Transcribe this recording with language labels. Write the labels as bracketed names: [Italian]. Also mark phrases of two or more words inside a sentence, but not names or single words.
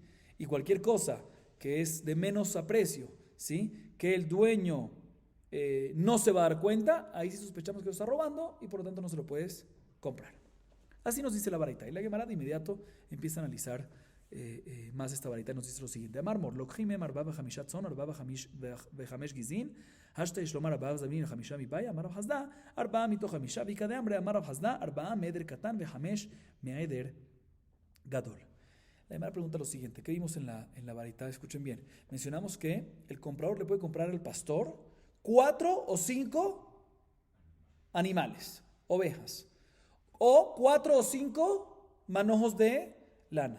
[Spanish] Y cualquier cosa que es de menos aprecio, ¿sí? Que el dueño no se va a dar cuenta, ahí sí sospechamos que lo está robando y por lo tanto no se lo puedes comprar. Así nos dice la baraita. Y la Gemara de inmediato empieza a analizar más esta baraita y nos dice lo siguiente. [Aramaic] אמר מר לוקחים מן ארבע וחמשה צאן ארבע וחמש גיזין, השתא יש לומר ארבע וזבין וחמשה מיבעיא אמר רב ארבע מתוך חמשה ואיכא דאמרי אמר רב ארבע מעדר קטן וחמש מעדר גדול. [Spanish] La Gemara pregunta lo siguiente. ¿Qué vimos en la baraita? Escuchen bien. Mencionamos que el comprador le puede comprar al pastor 4 o 5 animales, ovejas, o 4 o 5 manojos de lana.